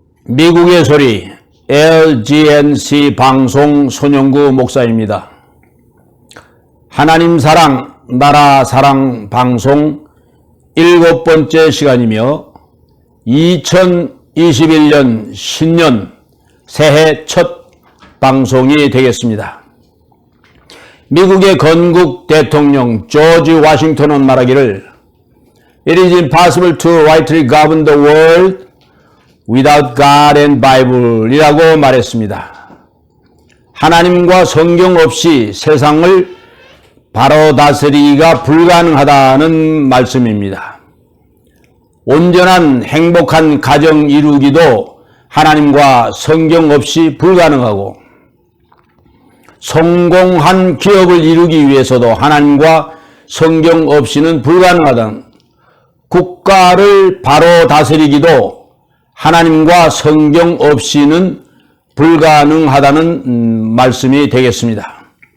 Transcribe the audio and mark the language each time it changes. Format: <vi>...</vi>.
<ko>미국의 소리 LGNC 방송 손영구 목사입니다. 하나님 사랑, 나라 사랑 방송 7번째 시간이며 2021년 신년 새해 첫 방송이 되겠습니다. 미국의 건국 대통령 조지 워싱턴은 말하기를</ko> <en>It is impossible to rightly govern the world without God and Bible</en> <ko>이라고 말했습니다. 하나님과 성경 없이 세상을 바로 다스리기가 불가능하다는 말씀입니다. 온전한 행복한 가정 이루기도 하나님과 성경 없이 불가능하고 성공한 기업을 이루기 위해서도 하나님과 성경 없이는 불가능하다는 국가를 바로 다스리기도 하나님과 성경 없이는 불가능하다는 말씀이 되겠습니다.</ko>